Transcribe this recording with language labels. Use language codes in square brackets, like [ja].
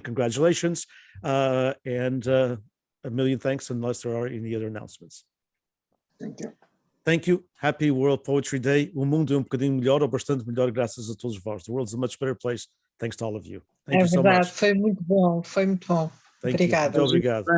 [en] Congratulations, and a million thanks. Unless there are any other announcements. Thank you. Thank you. Happy World Poetry Day. [pt] O mundo é bocadinho melhor, ou bastante melhor, graças a todos vós. [en] The world's a much better place thanks to all of you. Thank you so much. [pt] Foi muito bom, foi muito bom. Obrigada. Muito obrigado.